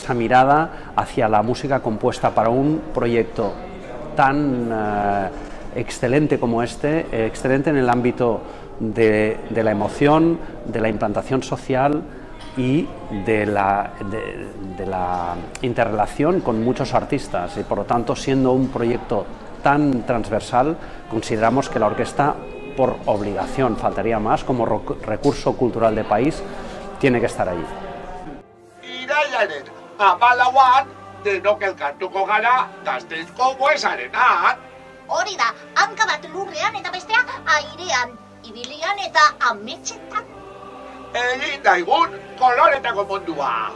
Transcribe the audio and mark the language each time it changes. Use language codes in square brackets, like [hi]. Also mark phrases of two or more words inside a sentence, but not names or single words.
[es] esa mirada hacia la música compuesta para un proyecto tan excelente como este, excelente en el ámbito de la emoción, de la implantación social y de la interrelación con muchos artistas, y por lo tanto, siendo un proyecto tan transversal, consideramos que la orquesta, por obligación, faltaría más, como recurso cultural de país, tiene que estar allí. [eu] Irailaren 14an denok elkartuko gara Gasteizko Buesarenan. Hori da, hanka bat lurrean eta bestea airean, ibilian eta ametsetan. Egin daigun koloretako mundua.